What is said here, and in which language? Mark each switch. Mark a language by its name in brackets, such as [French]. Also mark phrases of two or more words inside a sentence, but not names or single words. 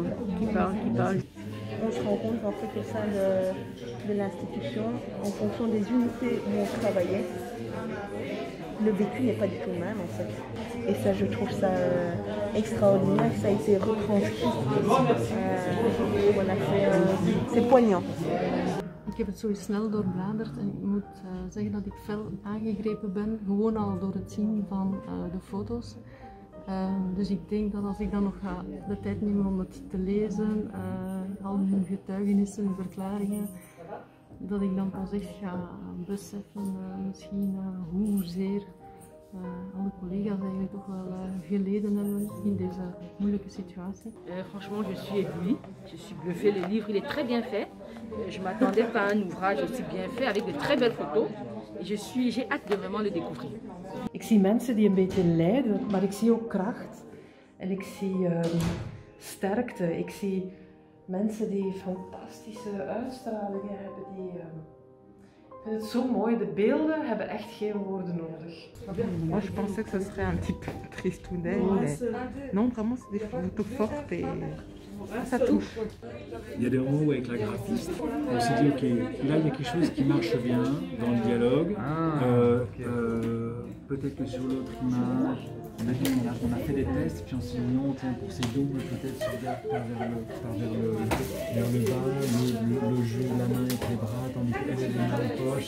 [French] On se rend compte en fait au sein de l'institution, en fonction des unités où on travaillait, le vécu n'est pas du tout le même en fait. Et ça, je trouve ça extraordinaire, ça a été retranscrit. C'est poignant. [Dutch] Ik heb het zo snel doorbladerd en ik moet zeggen dat ik fel aangegrepen ben, gewoon al door het zien van de foto's. Dus ik denk dat als ik dan nog de tijd neem om het te lezen, al hun getuigenissen, hun verklaringen, dat ik dan pas echt ga beseffen misschien hoezeer alle collega's eigenlijk toch wel geleden hebben in deze moeilijke situatie. [French] Franchement, je suis éblouie, je suis bluffée. Le livre, il est très bien fait. Je ne m'attendais pas à un ouvrage aussi bien fait, avec de très belles photos. Et j'ai hâte de vraiment le découvrir. [Dutch] Ik zie mensen die een beetje lijden, maar ik zie ook kracht. En ik zie sterkte. Ik zie mensen die fantastische uitstralingen hebben. Ik vind het zo mooi. De beelden hebben echt geen woorden nodig. [French] Moi, je pensais que ce serait un petit peu tristounet, mais non, vraiment, c'est des photos fortes et ça touche. Il y a des moments où avec la graphiste, on s'est dit ok, là il y a quelque chose qui marche bien dans le dialogue. Peut-être que sur l'autre image, on a fait des tests, puis on s'est dit non, tiens, pour ces doubles, peut-être se regarde vers le bas, le jeu de la main avec les bras, tandis qu'elle a les mains en poche.